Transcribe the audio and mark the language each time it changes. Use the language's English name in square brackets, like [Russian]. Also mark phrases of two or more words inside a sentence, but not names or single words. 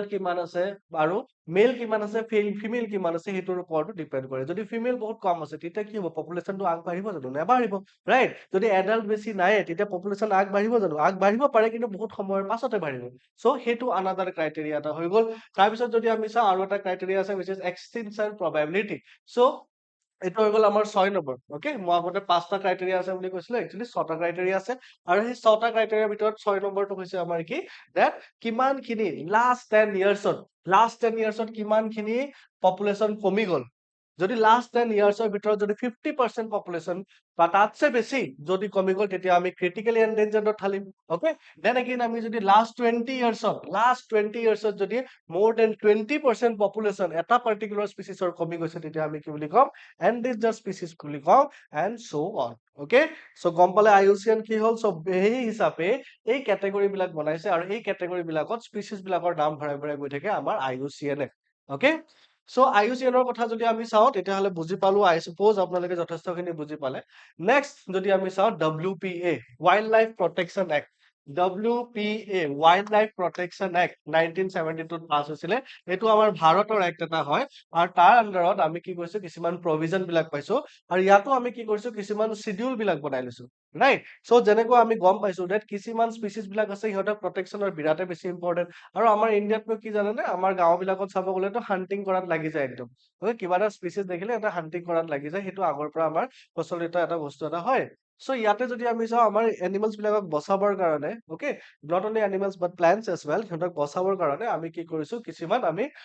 [Assamese] কিমান আছে আৰু মেল কিমান আছে ফিমেল কিমান আছে হেতুৰ ওপৰত ডিপেন্ড কৰে যদি ফিমেল বহুত কম আছে তেতিয়া কি হ'ব পপুলেশনটো আগবাঢ়িব জানো নেবাঢ়িব ৰাইট যদি এডাল্ট বেছি নাই তেতিয়া পপুলেশন আগবাঢ়িব জানো আগবাঢ়িব পাৰে কিন্তু বহুত সময়ৰ পাছতে বাঢ়িব সো হেতু [English] another criteria [Assamese] এটা হৈ গল তাৰ পিছত যদি আমি চাও আৰু এটা ক্ৰাইটেৰিয়া আছে [English] which is extinction probability [Assamese] সো এটা হৈ গল আমাৰ 6 নম্বৰ ওকে মই আগতে পাঁচটা ক্ৰাইটেৰিয়া আছে বুলি কৈছিল একচুয়ালি ছটা ক্ৰাইটেৰিয়া আছে আৰু সেই ছটা ক্ৰাইটেৰিয়াৰ ভিতৰত 6 নম্বৰটো হৈছে আমাৰ কি দ্যাট কিমানখিনি [English] last 10 [Assamese] ইয়াৰ্ছত কিমানখিনি পপুলেশন কমি গল যদি [English] last 10 years [Assamese] ভিতৰত যদি 50% পপুলেশন বা তাতছে বেছি যদি কমি গল তেতিয়া আমি [English] critically endangered [Assamese] ঠালিম [English] okay then again [Assamese] আমি যদি [English] last 20 years [Assamese] যদি [English] more than 20% [Assamese] পপুলেশন এটা [English] particular species [Assamese] কমি গৈছে তেতিয়া আমি কি বুলি কম [English] endangered species [Assamese] বুলি কম [English] and so on okay so [Assamese] গম পালে IUCN কি হল সো এই হিচাপে এই ক্যাটেগৰি বিলাক বনাইছে আৰু এই ক্যাটেগৰি বিলাকত স্পিচিছ বিলাকৰ নাম ভৰাই গৈ থাকে আমাৰ IUCN ওকে সো IUCN ৰ কথা যদি আমি চাও তেতিয়াহলে বুজি পালো [English] I suppose [Assamese] আপোনালোকে যথেষ্টখিনি বুজি পালে নেক্সট যদি আমি চাও WPA ওয়াইল্ড লাইফ প্ৰটেকচন এক্ট WPA Wild Life Protection Act 1972 পাছ হৈছিলে এইটো আমাৰ ভাৰতৰ এক্ট এটা হয় আৰু তাৰ আন্ডাৰত আমি কি কৰিছো কিছুমান প্ৰভিজন বিলাক পাইছো আৰু ইয়াতো আমি কি কৰিছো কিছুমান শিডিউল বিলাক বনাই লৈছো [English] right so [Assamese] যেনেকৈ আমি গম পাইছো যে কিছুমান স্পিচিছ বিলাক আছে সিহঁতৰ প্ৰটেকশ্যনৰ বিৰাটে বেছি ইম্পৰ্টেন্ট আৰু আমাৰ ইণ্ডিয়াতনো কি জানেনে আমাৰ গাঁও বিলাকত চাব গ'লেতো হান্টিং কৰাত লাগি যায় একদম ওকে কিবা এটা স্পিচিছ দেখিলে এটা হান্টিং কৰাত লাগি যায় সেইটো আগৰ পৰা আমাৰ প্ৰচলিত এটা বস্তু এটা হয় সো ইয়াতে যদি আমি চাওঁ আমাৰ এনিমেলছ বিলাকক বচাবৰ কাৰণে ওকে [English] not only animals but plants as well [Assamese] সিহঁতক বচাবৰ কাৰণে আমি কি কৰিছো কিছুমান আমি